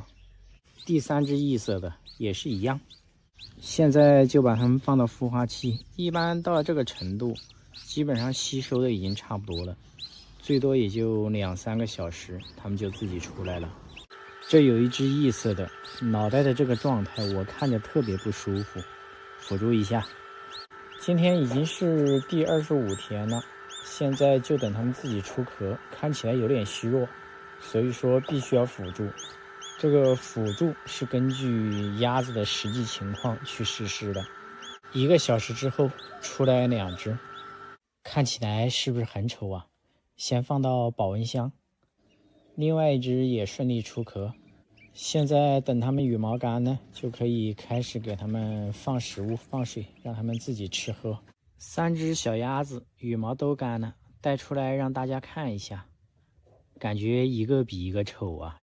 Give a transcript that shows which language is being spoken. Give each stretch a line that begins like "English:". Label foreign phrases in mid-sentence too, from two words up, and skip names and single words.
Chinese: 第3只異色的也是一樣，現在就把它們放到孵化器，一般到了這個程度，基本上吸收的已經差不多了，最多也就2-3個小時，它们就自己出来了。這有一只異色的，腦袋的這個狀態我看着特別不舒服，輔助一下。今天已經是第25天了。現在就等它們自己出殼，看起來有點虛弱，所以說必須要輔助。這個輔助是根據鴨子的實際情況去實施的。1個小時之後出來2 只，看起來是不是很醜啊？先放到保溫箱。另外一只也順利出殼， 現在等它們羽毛乾呢，就可以開始給它們放食物、放水，讓它們自己吃喝。3只小鴨子羽毛都乾了，带出来让大家看一下，感覺一個比一個醜啊。